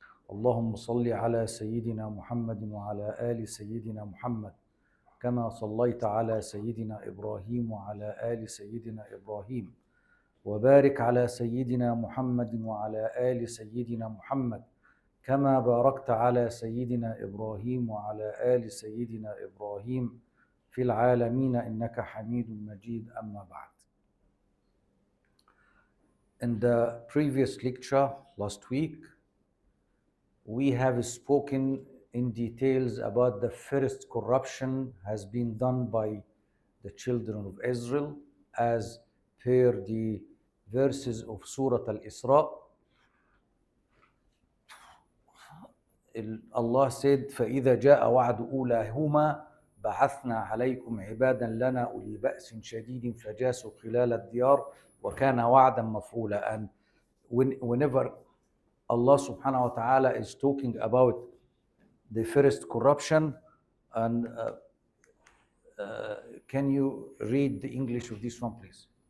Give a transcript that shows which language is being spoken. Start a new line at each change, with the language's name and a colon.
Arabic: اللهم صل على سيدنا محمد وعلى آل سيدنا محمد كما صليت على سيدنا إبراهيم وعلى آل سيدنا إبراهيم، وبارك على سيدنا محمد وعلى آل سيدنا محمد كما باركت على سيدنا إبراهيم وعلى آل سيدنا إبراهيم في العالمين إنك حميد مجيد. أما بعد.
English: In the previous lecture last week, we have spoken in details about the first corruption has been done by the children of Israel as per the verses of Surah Al-Isra. Allah said,
Arabic: فَإِذَا جَاءَ وَعْدُ أُولَاهُمَا بَعَثْنَا عَلَيْكُمْ عِبَادًا لَنَا أُولِي بَأْسٍ شَدِيدٍ فَجَاسُوا خِلَالَ الدِّيَارِ وَكَانَ وَعْدًا مَفْعُولًا.
English: And whenever Allah subhanahu wa ta'ala is talking about the first corruption, and can you read the English of this one, please?